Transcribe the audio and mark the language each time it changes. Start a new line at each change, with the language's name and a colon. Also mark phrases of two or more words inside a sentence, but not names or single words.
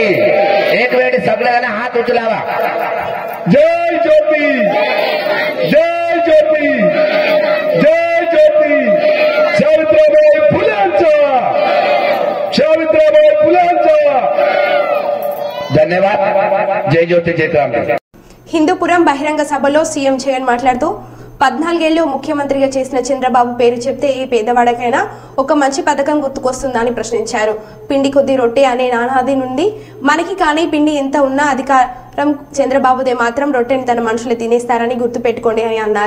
Marathi: एक वेळ सगळेजण हात उचलावा. जय ज्योती, जय ज्योती, जय ज्योती. सावित्रीबाई फुलेंचा, सावित्रीबाई फुलेंचा. धन्यवाद. जय ज्योती, जय क्रांती.
Telugu: హిందూపురం బహిరంగ సభలో సీఎం జగన్ మాట్లాడుతూ 14 ఏళ్లు ముఖ్యమంత్రిగా చేసిన చంద్రబాబు పేరు చెప్తే ఏ పేదవాడికైనా ఒక మంచి పథకం గుర్తుకొస్తుందని ప్రశ్నించారు. పిండి కొద్ది రొట్టె అనే నానాది నుండి మనకి కానీ పిండి ఎంత ఉన్నా అధికారం చంద్రబాబుదే మాత్రం రొట్టెని తన మనుషులు తినేస్తారని గుర్తుపెట్టుకోండి అని అన్నారు.